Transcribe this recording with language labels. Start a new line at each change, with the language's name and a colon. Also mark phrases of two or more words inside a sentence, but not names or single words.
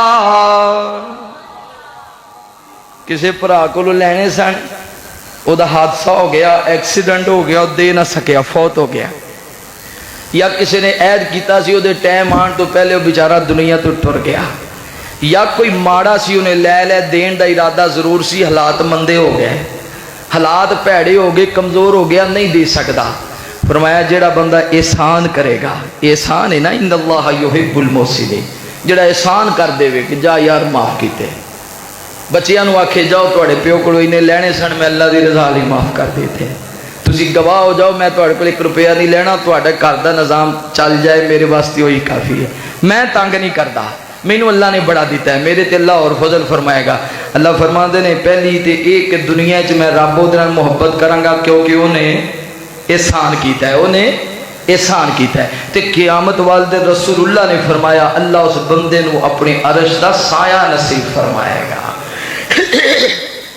Punjabi: کسی بھرا کو لینے سن وہ حادثہ ہو گیا ایکسیڈنٹ ہو گیا دے نہ سکیا فوت ہو گیا یا کسی نے عید کیتا سی وہ ٹائم آن تو پہلے وہ بیچارہ دنیا تو ٹر گیا یا کوئی ماڑا سی انہیں لے دین دا ارادہ ضرور سی حالات مندے ہو گئے حالات پیڑے ہو گئے کمزور ہو گیا نہیں دے سکتا فرمایا جڑا بندہ احسان کرے گا احسان ہے نا
Arabic: ان اللہ یحب المحسنین
Punjabi: جڑا احسان کر دے وے کہ جا یار معاف کیتے بچیاں نو آکھے جاؤ تواڈے پیو کولوں اینے لینے سن میں اللہ دی رضا لئی معاف کر دیتے تسی گواہ ہو جاؤ میں تواڈے کول 1 روپیہ نہیں لینا تواڈے گھر دا نظام چل جائے میرے واسطے وہی کافی ہے میں تنگ نہیں کردا مینوں اللہ نے بڑا دیتا ہے میرے تے اللہ اور فضل فرمائے گا اللہ فرماندے نے پہلی تے ایک دنیا وچ میں رب دے نال محبت کراں گا کیونکہ انہیں احسان کیتا ہے انہیں احسان کیتا ہے تے قیامت والے رسول اللہ نے فرمایا اللہ اس بندے نو اپنے عرش دا سایہ نصیب فرمائے گا